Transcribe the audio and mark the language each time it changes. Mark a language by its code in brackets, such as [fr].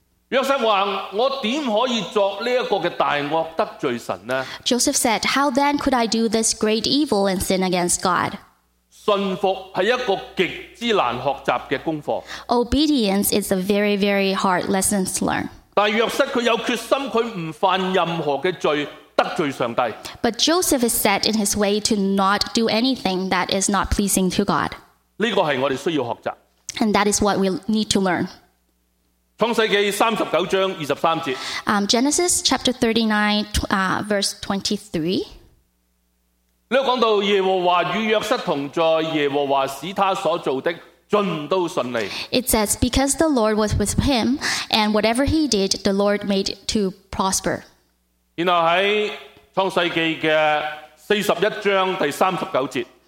[zh] 約瑟說我怎可以作這個大惡得罪神呢 [en] Joseph said How then could I do this great evil and sin against God [zh] 信服是一個極之難學習的功課 [en] Obedience is a very very hard lesson to learn [zh] 但約瑟他有決心，他不犯任何的罪得罪上帝。 [en] But Joseph is set in his way to not do anything that is not pleasing to God. [zh] 这个是我们需要学习。 [en] And that is what we need to learn. [zh] 创世纪39章23节。 [en] Genesis chapter 39, verse 23. [zh] 这里说到耶和华与約瑟同在，耶和华使他所做的尽都顺利。 [en] It says, because the Lord was with him, and whatever he did, the Lord made to prosper. [zh] 然后在创世纪的41章第39节。